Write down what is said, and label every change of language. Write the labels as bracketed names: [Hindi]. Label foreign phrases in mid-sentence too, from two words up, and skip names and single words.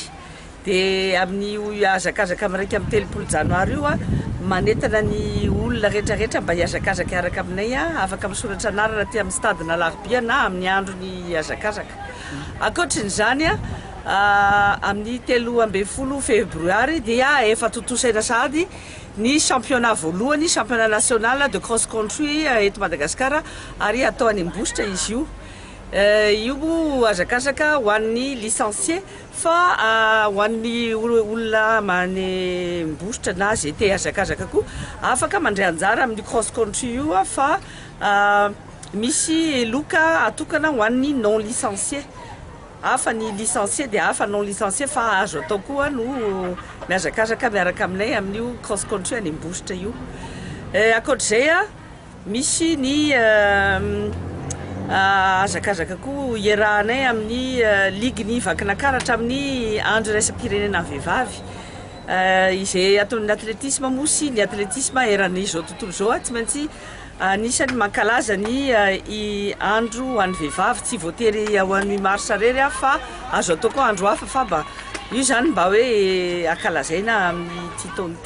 [Malagasy] Dia amin'ny hazakazaka amin'ny 1 janoary io manentana ny olona rehetrarehetra mba hiazakazaka hiaraka aminay afaka misoratra anarana aty amin'ny stade Nalaribia na amin'ny andron'ny hazakazaka. Ankoatrin'izany amin'ny 13 febroary dia efa totosaina sahady ny championnat voalohany, [French] championnat national de cross country [Malagasy] eto Madagasikara ary atao any Ambositra izy io. Io moa hazakazaka ho an'ny licencié fa ho an'ny olona many Ambositra na zay te hazakazaka koa afaka mandray anjara amin'ny [English] cross country [Malagasy] io fa misy loka atokana ho an'ny [French] non licencié. [Malagasy] Hafa ny licencié dia hafa [French] non licencié [Malagasy] fa azo atao koa no mihazakazaka miaraka aminay amin'io [English] cross country [Malagasy] any Ambositra io. Ankoatr'izay misy ny hazakazaka koa iarahanay amin'ny ligue ny vakinankaratra amin'ny andro iraisam-pirenena vehivavy. Izay ataon'ny athlétisme moa sy ny athlétisme eran'izao tontolo izao tsy maintsy anisany mankalaza ny andro ho an'ny vehivavy tsy voatery ho an'ny mars rery fa azo atao koa andro hafa fa mba io zany mba hoe ankalazaina amin'ity taona ity.